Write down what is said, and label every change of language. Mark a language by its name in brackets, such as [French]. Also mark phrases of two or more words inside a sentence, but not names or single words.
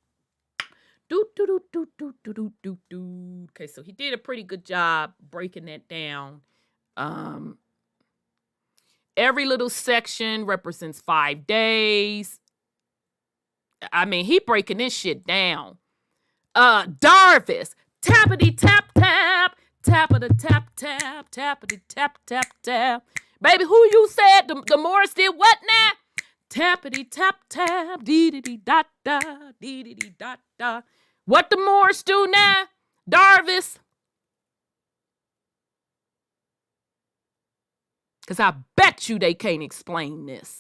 [English] Okay, so he did a pretty good job breaking that down. Every little section represents 5 days. I mean, he breaking this shit down. Darvis, tappity tap tap, tappity tap tap, tappity tap tap tap. Baby, who you said the Morris did what now? Tappity tap tap, dee dee dee da da, dee dee dee da da. What the Morris do now, Darvis? Because I bet you they can't explain this.